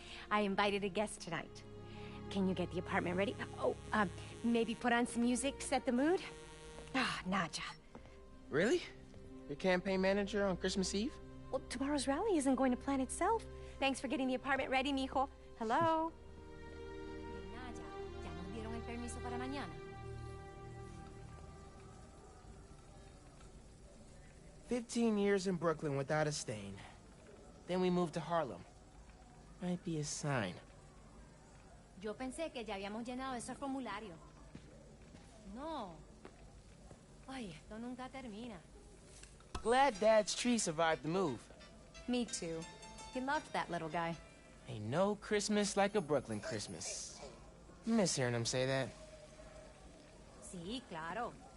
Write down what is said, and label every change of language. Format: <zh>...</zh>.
<en>I invited a guest tonight. Can you get the apartment ready? Oh, maybe put on some music to set the mood? Ah, Naja. Really? Your campaign manager on Christmas Eve? Well, tomorrow's rally isn't going to plan itself. Thanks for getting the apartment ready, mijo. Hello?</en> <es>Naja, ya nos dieron el permiso para mañana.</es> <en>15 years in Brooklyn without a stain. Then we moved to Harlem. Might be a sign.</en> <es>Yo pensé que ya habíamos llenado esos formularios. No. Ay, esto nunca termina.</es> <en>Glad Dad's tree survived the move. Me too. He loved that little guy. Ain't no Christmas like a Brooklyn Christmas. Miss hearing him say that.</en> <es>Sí, claro.</es>